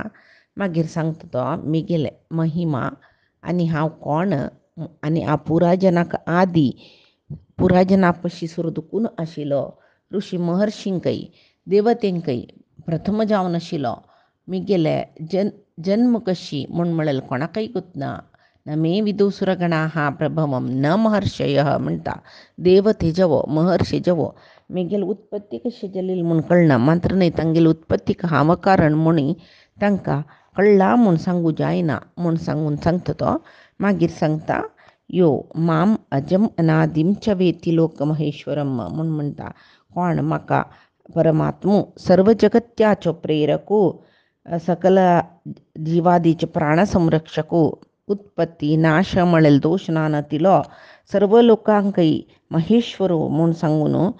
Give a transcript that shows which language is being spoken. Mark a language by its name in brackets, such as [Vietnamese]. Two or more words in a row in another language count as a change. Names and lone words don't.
[Konkani] मागीर सांगता तो मिगेले महिमा आनी हांव कोण आनी हांव पुराजनाक आदी पुराजना पशी सुरदुकून आशिल्लो ऋषी महर्षींकय देवतेंकय प्रथम जावन आशिल्लो मिगेले जन्म कशी म्हूण म्हळेल कोणाकय गुतना [Sanskrit] न मे विदुसुरगणाः प्रभवम न महर्षयः [Konkani] म्हणटा देवते जवो महर्षी जवो मेगेल उत्पत्ती कशी जाली म्हूण कळना मात्र न्ही तांगेल उत्पत्तीक हांव कारण म्हूण तांकां कळ्ळा म्हूण सांगू जायना म्हूण सांगून सांगता तो. मागीर सांगता यो [Sanskrit] माम अजम अनादिम च वेती लोक महेश्वरम [Konkani] म्हूण म्हणटा कोण म्हाका परमात्मो सर्व जगत्याचो प्रेरको सकल जीवादीचे प्राण संरक्षको उत्पत्ती नाश म्हळेल दोष नानतिलो सर्व लोकांकय महेश्वरो म्हूण सांगून